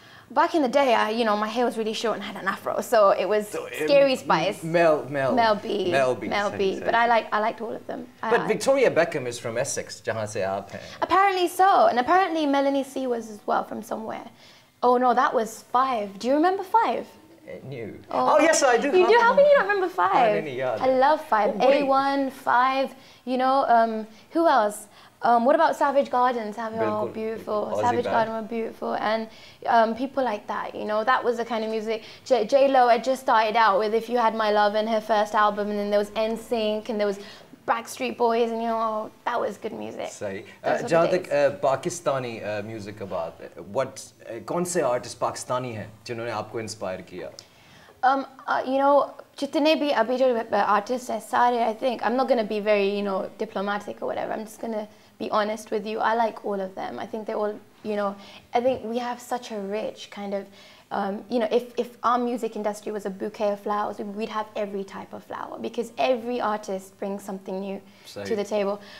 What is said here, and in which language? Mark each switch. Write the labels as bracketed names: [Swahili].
[English] Back in the day, you know, my hair was really short and had an afro, so it was Scary Spice. Mel B. But I liked all of them. But Victoria Beckham is from Essex, [Hindi] जहाँ से आप हैं. [English] Apparently so, and apparently Melanie C was as well from somewhere. Oh no, that was 5. Do you remember 5? New. Oh yes, I do. You do? How can you not remember 5? Yeah. I love 5. A1, 5. You know, who else? What about Savage Garden? Beautiful. Aussie Savage Garden were beautiful, and people like that. You know, that was the kind of music. J Lo had just started out with "If You Had My Love" in her first album, and then there was NSYNC, and there was Backstreet Boys, and you know, that was good music. [Hindi] सही. जहाँ तक Pakistani music का बात है, कौन से artist Pakistani हैं जिन्होंने आपको inspire किया? [English] You know, [Hindi] जितने भी अभी जो artists हैं सारे, [English] I think, I'm not going to be very, you know, diplomatic or whatever. I'm just going to be honest with you. I like all of them. I think they're all, you know, I think we have such a rich kind of, you know, if our music industry was a bouquet of flowers, we'd have every type of flower, because every artist brings something new to the table.